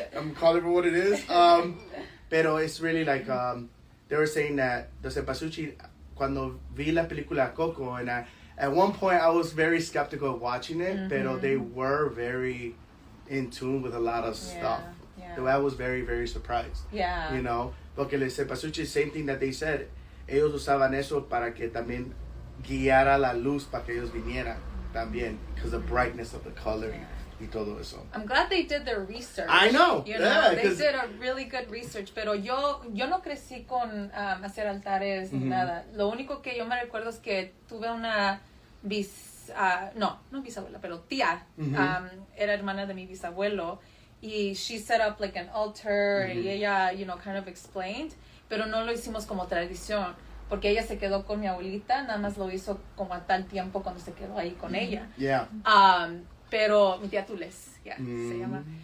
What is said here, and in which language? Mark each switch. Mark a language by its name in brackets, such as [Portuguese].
[English] I'm calling it for what it is. [Spanish] Pero [English] it's really like, they were saying that the cempasúchil, [Spanish] cuando vi la película Coco, [English] and at one point I was very skeptical of watching it, [Spanish] pero [English] they were very in tune with a lot of stuff. Yeah. So I was very, very surprised. Yeah. You know? [Spanish] Porque el cempasúchil, [English] same thing that they said, [Spanish] ellos usaban eso para que también guiara la luz para que ellos vinieran también, [English] because the brightness of the color. Yeah. [Spanish] Y todo eso. [English] I'm glad they did their research. I know. You know, they did a really good research. [Spanish] Pero yo no crecí con hacer altares ni nada. Lo único que yo me recuerdo es que tuve una no bisabuela, pero tía. Era hermana de mi bisabuelo. Y [English] she set up like an altar. [Spanish] Y ella, [English] you know, kind of explained. [Spanish] Pero no lo hicimos como tradición. Porque ella se quedó con mi abuelita. Nada más lo hizo como a tal tiempo cuando se quedó ahí con ella. [English] Yeah. [Spanish] Pero mi tía Tules, se llama.